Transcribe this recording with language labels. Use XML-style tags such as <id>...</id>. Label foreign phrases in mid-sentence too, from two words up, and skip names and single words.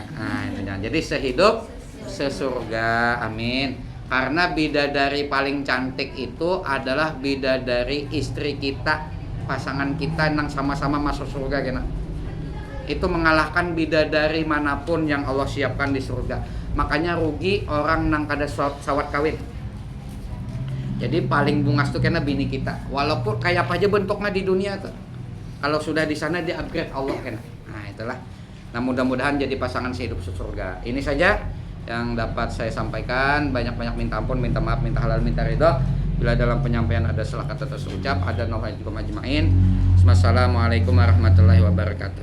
<id>Nah, itu jangan. Jadi sehidup sesurga, amin. Karena bidadari paling cantik itu adalah bidadari istri kita, pasangan kita yang sama-sama masuk surga kena. Itu mengalahkan bidadari manapun yang Allah siapkan di surga.</id> <bjn>Makanya rugi orang nang kada sawat kawin. Jadi paling bungas tuh kena bini kita. Walaupun kayak apa aja bentuknya di dunia tuh. Kalau sudah di sana dia upgrade Allah kena.</bjn> <id>Nah, itulah. Nah, mudah-mudahan jadi pasangan sehidup surga. Ini saja yang dapat saya sampaikan. Banyak-banyak minta ampun, minta maaf, minta halal, minta ridho. Bila dalam penyampaian ada salah kata terucap, ada nauzubillah majma'in.</id> <ar>والسلام عليكم ورحمة الله وبركاته.</ar>